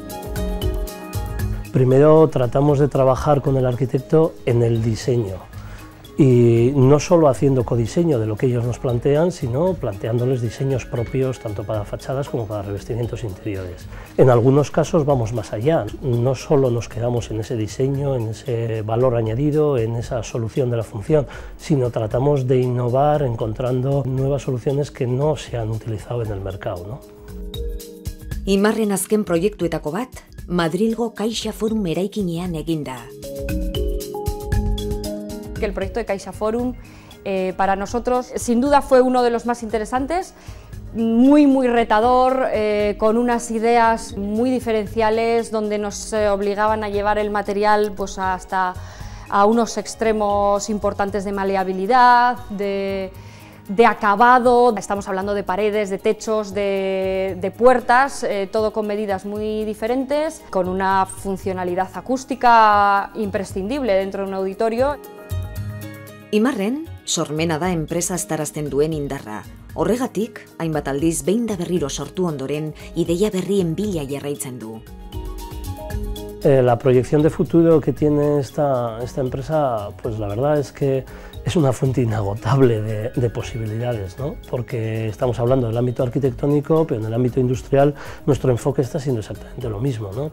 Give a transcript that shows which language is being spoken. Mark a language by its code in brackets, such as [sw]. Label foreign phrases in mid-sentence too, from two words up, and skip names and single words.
[es] Primero tratamos de trabajar con el arquitecto en el diseño y no solo haciendo codiseño de lo que ellos nos plantean, sino planteándoles diseños propios tanto para fachadas como para revestimientos interiores. En algunos casos vamos más allá, no solo nos quedamos en ese diseño, en ese valor añadido, en esa solución de la función, sino tratamos de innovar encontrando nuevas soluciones que no se han utilizado en el mercado, ¿no? [eu] Imarren azken proiektuetako bat, Madrilgo Caixa Forum eraikinean eginda. [es] El proyecto de Caixa Forum para nosotros sin duda fue uno de los más interesantes, muy retador, con unas ideas muy diferenciales donde nos obligaban a llevar el material pues hasta a unos extremos importantes de maleabilidad, de acabado. Estamos hablando de paredes, de techos, de puertas, todo con medidas muy diferentes, con una funcionalidad acústica imprescindible dentro de un auditorio. [eu] Imarren, sormena da enpresa aztarazten duen indarra. Horregatik, hainbat aldiz behin da berriro sortu ondoren, ideia berrien bila jarraitzen du. [es] La proyección de futuro que tiene esta empresa, pues la verdad es que es una fuente inagotable de posibilidades, ¿no? Porque estamos hablando del ámbito arquitectónico, pero en el ámbito industrial nuestro enfoque está siendo exactamente lo mismo, ¿no?